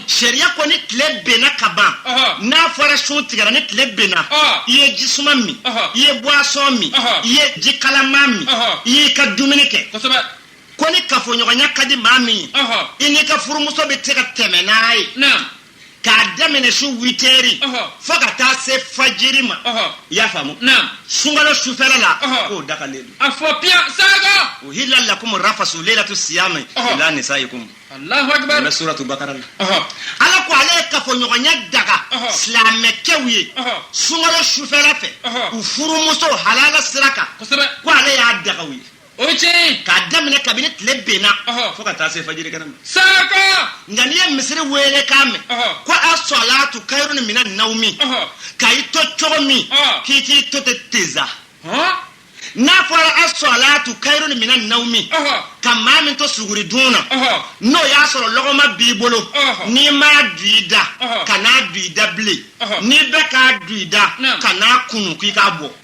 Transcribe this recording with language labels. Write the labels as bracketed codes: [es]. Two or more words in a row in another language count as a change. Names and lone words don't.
[bm] sariya ko ni tile benna ka ban n'a fɔra sun tigɛra ni tile benna i ye jisuma min i ye boisson min i ye ji kalaman min i y'i ka dumuni kɛ ko ni kafoɲɔgɔnya ka di maa min i n'i ka furumuso bɛ se ka tɛmɛ n'a ye k'a daminɛ su 8 heures fo ka taa se fajiri ma i y'a faamu sunkalo sufɛla la k'o dakalen don a fɔ piyan saga [ar] أحل لكم الرفث ليلة الصيام إلى نسائكم الله أكبر [bm] na suratu bakara la ala ko ale ye kafoɲɔgɔnya daga silamɛkɛw ye sunkalo sufɛla fɛ u furumuso halala sira kan ko ale y'a dagaw ye o tiɲɛ k'a daminɛ kabini tile benna fo ka taa se fajiri kɛnɛ ma saga nka n'i ye misiri wele k'a mɛn ko [ar] الصلاة خير من النوم [bm] ka i to cogo min k'i k'i to ten teza n'a fɔra [ar] الصلاة خير من النوم [bm] ka maa min to suguri dun na n'o y'a sɔrɔ lɔgɔma b'i bolo n'i m'a du i da ka n'a du i da bilen n'i bɛ k'a du i da ka n'a kunu k'i k'a bɔ